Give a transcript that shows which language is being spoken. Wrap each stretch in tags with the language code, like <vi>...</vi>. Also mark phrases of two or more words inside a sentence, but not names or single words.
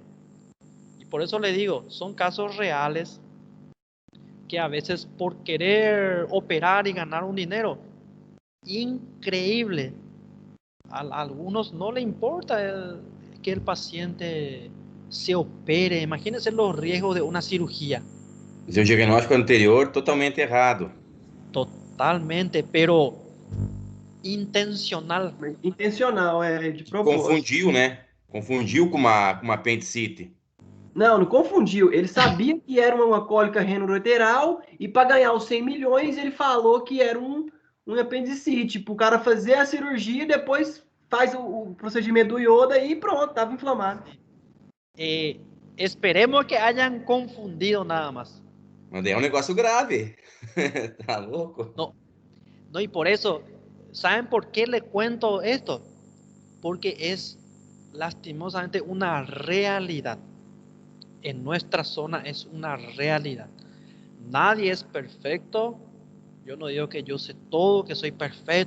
<es>Y por eso le digo, son casos reales que a veces por querer operar y ganar un dinero increíble, a algunos no le importa que el paciente se opere. Imagínense los riesgos de una cirugía.</es> <pt>Fazer o diagnóstico anterior totalmente errado.</pt> <es>Totalmente, pero intencional.</es> <pt>Intencional, é de propósito. Confundiu, né? Confundiu com uma apendicite. Não, não confundiu. Ele sabia que era uma cólica renoureteral e para ganhar os 100 milhões ele falou que era um apendicite. Para o cara fazer a cirurgia e depois faz o procedimento do ioda e pronto, estava inflamado.</pt> <es>Esperemos que hayan confundido nada más.</es> <pt>Mas daí é um negócio grave. Tá louco?</pt> <es>No, no, y por eso, ¿saben por qué le cuento esto? Porque es lastimosamente una realidad. En nuestra zona es una realidad. Nadie es perfecto. Yo no digo que yo sé todo, que soy perfecto.</es>